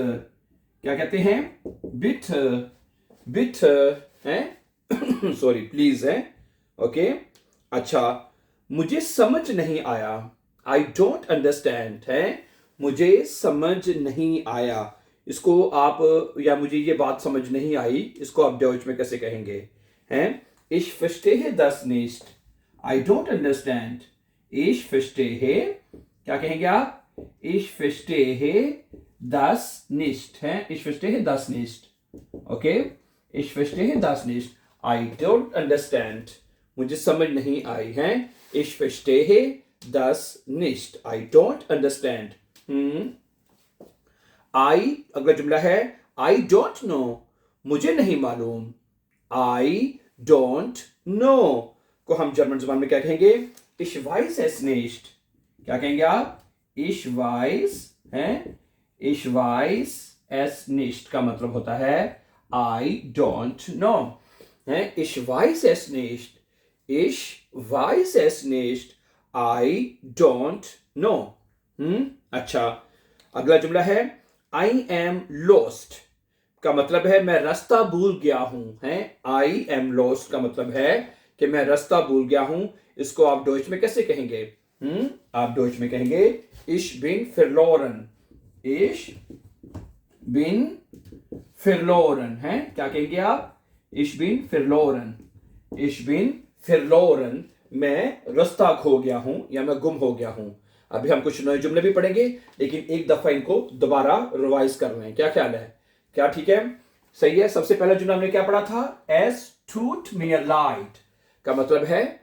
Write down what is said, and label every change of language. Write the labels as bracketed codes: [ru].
[hi] क्या कहते हैं? बिट, बिट है सॉरी, प्लीज है। ओके। अच्छा, मुझे समझ नहीं आया, [en] I don't understand [hi] है, मुझे समझ नहीं आया। इसको आप, या मुझे ये बात समझ नहीं आई, इसको आप डॉइच में कैसे कहेंगे? [de] हैं ich verstehe das nicht, [en] I don't understand, [de] ich verstehe, [hi] क्या कहेंगे आप? [de] ich verstehe das nicht है, ich verstehe das nicht, ओके। ich verstehe das nicht, [en] I don't understand, [hi] मुझे समझ नहीं आई है, [de] ich verstehe das nicht, I don't understand। [hi] आई, अगला जुमला है [en] I don't know, [hi] मुझे नहीं मालूम। [en] I don't know [hi] को हम जर्मन जुबान में क्या कहेंगे? [de] ich weiß es nicht। [hi] क्या कहेंगे आप? [de] ich weiß है, ich weiß es nicht [hi] का मतलब होता है [en] I don't know [de] है, ich weiß es nicht, ich weiß es nicht, I don't know। [hi] अच्छा, अगला जुमला है [en] I am lost [hi] का मतलब है मैं रास्ता भूल गया हूं है। [en] I am lost [hi] का मतलब है कि मैं रास्ता भूल गया हूं। इसको आप डॉइच में कैसे कहेंगे? आप डॉइच में कहेंगे [de] ich bin verloren, ich bin verloren है। [hi] क्या कहेंगे आप? [de] ich bin verloren, ich bin verloren, [hi] मैं रास्ता खो गया हूं या मैं गुम हो गया हूं। अभी हम कुछ नए जुमले भी पढ़ेंगे, लेकिन एक दफा इनको दोबारा रिवाइज कर रहे हैं। क्या ख्याल है? क्या ठीक है? सही है। सबसे पहला जुमला हमने क्या पढ़ा था? [de] एस टूट मियर लाइट [hi] का मतलब है